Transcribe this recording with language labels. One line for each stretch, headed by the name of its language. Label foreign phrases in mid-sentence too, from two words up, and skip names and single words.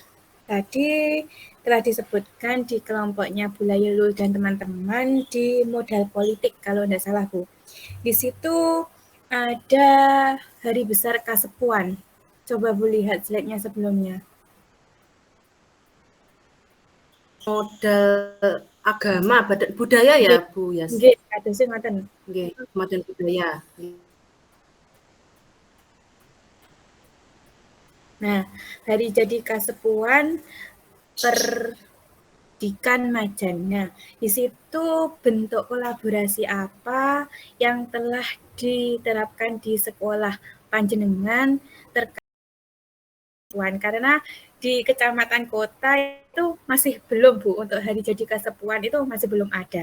Indonesian: Tadi telah disebutkan di kelompoknya Bu Lailul dan teman-teman di modal politik kalau tidak salah Bu. Di situ ada hari besar Kasepuan. Coba Bu lihat slide-nya sebelumnya. Modal agama, budaya ya Bu Yas?
Javanese: Nggih, ada sing ngoten.
Indonesian: Nggih, modal budaya. Nah, hari jadi Kasepuan Pendidikan Majan. Nah, di situ bentuk kolaborasi apa yang telah diterapkan di sekolah panjenengan terkait karena di kecamatan kota itu masih belum Bu, untuk hari jadi Kasepuan itu masih belum ada.